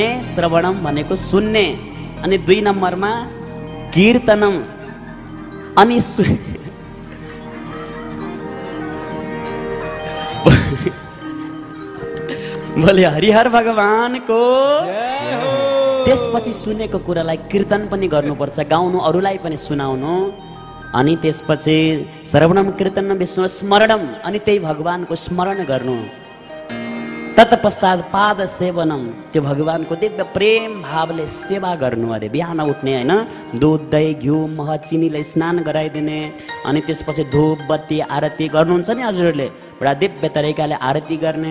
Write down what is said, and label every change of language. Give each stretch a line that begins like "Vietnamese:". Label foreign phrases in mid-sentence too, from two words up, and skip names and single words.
Nepali: श्रवणम भनेको सुन्ने, अनि 2 नम्बरमा कीर्तनम, अनि बोले हरिहर भगवानको जय हो। त्यसपछि सुनेको कुरालाई कीर्तन पनि गर्नुपर्छ, गाउनु, अरूलाई पनि सुनाउनु। अनि त्यसपछि
Sanskrit: श्रवणम कीर्तनम विष्णु स्मरणम,
Nepali: अनि त्यही भगवानको स्मरण गर्नु। तत्पश्चात
Sanskrit: पाद सेवनम,
Nepali: त्यो भगवानको दिव्य प्रेम भावले सेवा गर्नु। अरे बिहान उठ्ने हैन, दुध दही घिउ मह चिनीले स्नान गराइदिने, अनि त्यसपछि धूप बत्ती आरती गर्नुहुन्छ नि हजुरहरूले, बडा दिव्य तरिकाले आरती गर्ने।